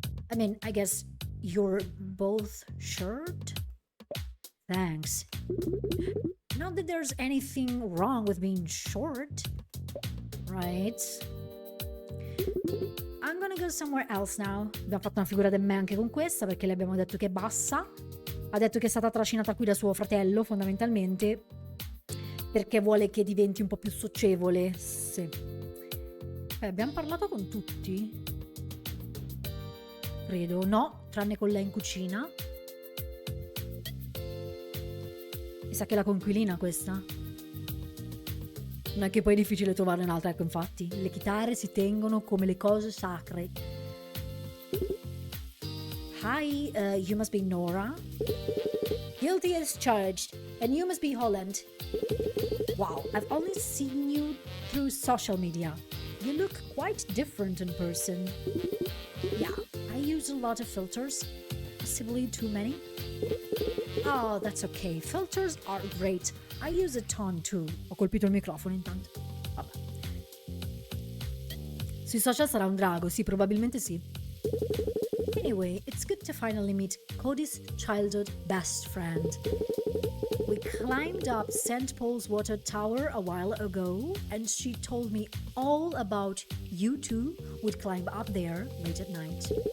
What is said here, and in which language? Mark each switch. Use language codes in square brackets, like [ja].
[en] I guess you're both short? Thanks. Not that there's anything wrong with being short, right? I'm gonna go somewhere else now. [it] Abbiamo fatto una figura di me anche con questa perché le abbiamo detto che è bassa. Ha detto che è stata trascinata qui da suo fratello, fondamentalmente, perché vuole che diventi un po' più socievole. Sì. Abbiamo parlato con tutti? Credo. No, tranne con lei in cucina. Mi sa che è la coinquilina questa. Non è che poi è difficile trovarne un'altra, ecco, infatti. Le chitarre si tengono come le cose sacre. [en] Hi, you must be Nora. Guilty as charged, and you must be Holland. Wow, I've only seen you through social media. You look quite different in person. Yeah, I use a lot of filters. Possibly too many. Oh, that's okay. Filters are great. I use a ton too. [it] Ho colpito il microfono intanto. Vabbè. Sui social sarà un drago, sì, probabilmente sì. [en] Anyway, it's good to finally meet Cody's childhood best friend. We climbed up St. Paul's Water Tower a while ago, and she told me all about you two would climb up there late at night.